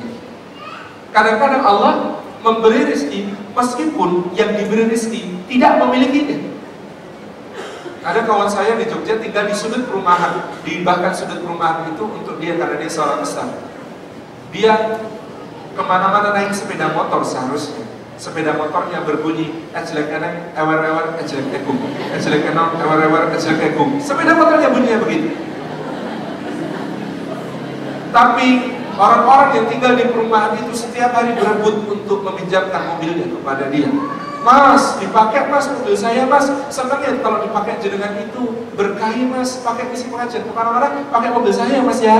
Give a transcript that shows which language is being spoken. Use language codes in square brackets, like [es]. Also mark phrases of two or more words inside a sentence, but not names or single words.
[id] Kadang-kadang Allah memberi rezeki meskipun yang diberi rezeki tidak memilikinya. Ada kawan saya di Jogja tinggal di sudut perumahan, bahkan sudut perumahan itu untuk dia karena dia seorang besar. Dia kemana-mana naik sepeda motor seharusnya. Sepeda motornya berbunyi ejlek eneng, ewer-ewer, ejlek ekung, ejlek enong, ewer-ewer, ejlek ekung. Sepeda motornya bunyinya begitu. Tapi orang-orang yang tinggal di perumahan itu setiap hari berebut untuk meminjamkan mobilnya kepada dia. Mas, dipakai mas mobil saya mas. Senang ya kalau dipakai jenengan itu, berkahi mas, pakai misi pengajian kemana-mana, pakai mobil saya mas ya.